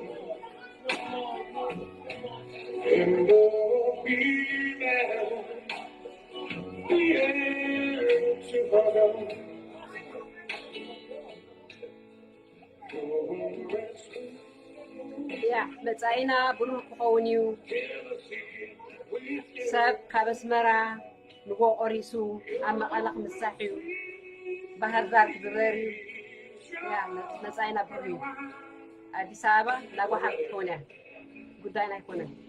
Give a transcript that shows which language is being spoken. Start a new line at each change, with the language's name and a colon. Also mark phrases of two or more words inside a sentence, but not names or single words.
English: and go be there. The end to bottom.
Tigrinya: ያ መጻኢና ብሩህ ክኸውን እዩ ሰብ ካብ ኣስመራ ንጎ ቆሪሱ ኣብ መቐለ ክምሳሕ እዩ ባህር ዳር ክዝበር እዩ ያ መጻኢና ብሩህ እዩ ኣዲስ ኣበባ ናጓሓፍ ክኸውን እያ ጉዳይና ኣይኮነን